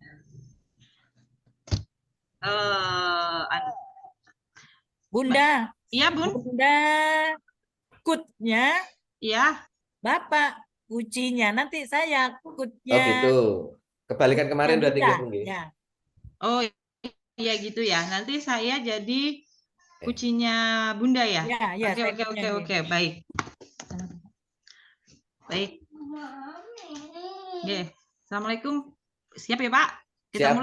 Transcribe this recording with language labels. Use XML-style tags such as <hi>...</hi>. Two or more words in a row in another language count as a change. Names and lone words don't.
<id>Bunda. Iya, Bun. Bunda. Kutnya Iya. Bapak, kucinya nanti saya Oh kutnya. gitu. Kebalikan kemarin berarti Bunda. nggih, Bu nggih. Ya. Oh, iya gitu ya. Nanti saya jadi kucinya Bunda ya. Ya, Oke, baik. Baik. Oke. Assalamualaikum. Siap ya, Pak? Kita Siap,</id>